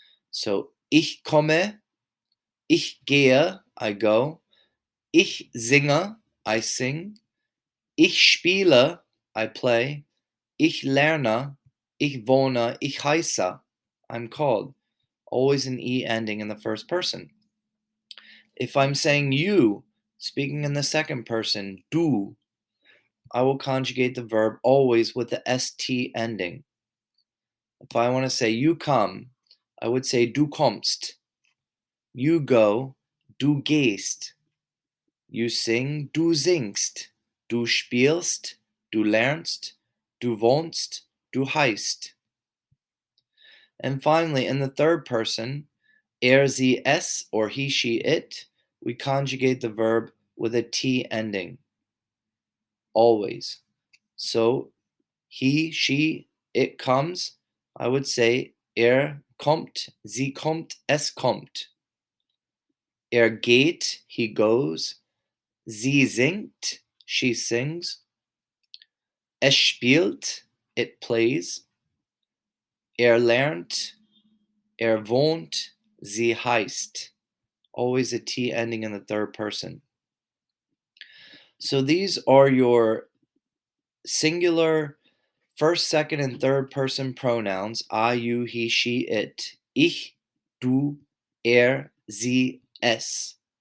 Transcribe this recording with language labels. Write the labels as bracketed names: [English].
[German] So ich komme, ich gehe, I go, ich singe, I sing, ich spiele, I play, ich lerne, ich wohne, ich heiße, I'm called. [English] Always an E ending in the first person. If I'm saying you, speaking in the second person, du, I will conjugate the verb always with the st ending. If I want to say you come, I would say du kommst. You go, du gehst. [German] You sing, du singst. Du spielst, du lernst. du wohnst, du heißt. [English] And finally, in the third person, er, sie, es, or he, she, it, we conjugate the verb with a T ending, always. So, he, she, it comes, I would say, er kommt, sie kommt, es kommt. [German] Er geht, he goes. Sie singt, she sings. Es spielt, it plays. Er lernt, er wohnt, sie heißt. [English] Always a T ending in the third person. So these are your singular first, second, and third person pronouns. I, you, he, she, it. Ich, du, er, sie, es.